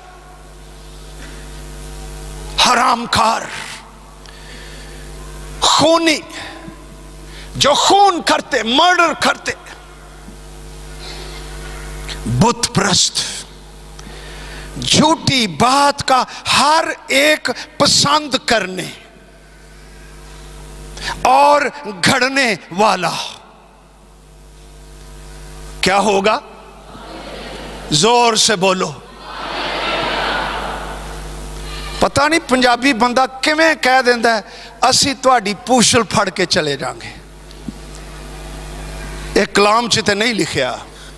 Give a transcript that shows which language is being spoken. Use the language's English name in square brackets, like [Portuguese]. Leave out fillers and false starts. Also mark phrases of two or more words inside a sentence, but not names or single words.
[Urdu] حرام کار, خونی, جو خون کرتے, مرڈر کرتے, بت پرست, جھوٹی بات کا ہر ایک پسند کرنے اور گھڑنے والا. کیا ہوگا؟ زور سے بولو. [Punjabi] ਪਤਾ ਨਹੀਂ ਪੰਜਾਬੀ ਬੰਦਾ ਕਿਵੇਂ ਕਹਿ ਦੇਂਦਾ ਹੈ ਅਸੀ ਤੁਹਾਡੀ ਪੂਛਲ ਫੜ ਕੇ ਚਲੇ ਜਾਏਂਗੇ। ਯੇ ਕਲਾਮ ਚ ਤੇ ਨਹੀਂ ਲਿਖਿਆ।